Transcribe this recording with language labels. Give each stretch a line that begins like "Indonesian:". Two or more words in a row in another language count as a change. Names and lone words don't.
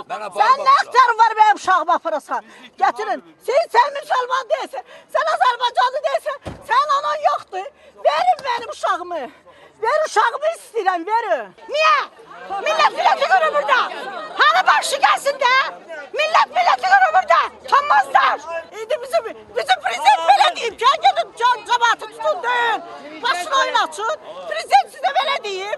Azerbaijani: Sen ne aktarın var benim uşağımı aparasan?
Turkish: Getirin. Sen Müslüman değilsin. Sen Azerbaycanlı değilsin.
Azerbaijani: Sen anan yoktu. Verin benim uşağımı. Ver uşağımı istəyirəm, verin.
Turkish: Niye? Millet milleti görür burada. Hani başı gelsin de. Millet milleti görür burada.
Azerbaijani: Tanmazlar. Bizim prezident belə deyib ki, gidin cəmaatı tutun deyin. Başını oynatın. Prezident sizə belə deyib.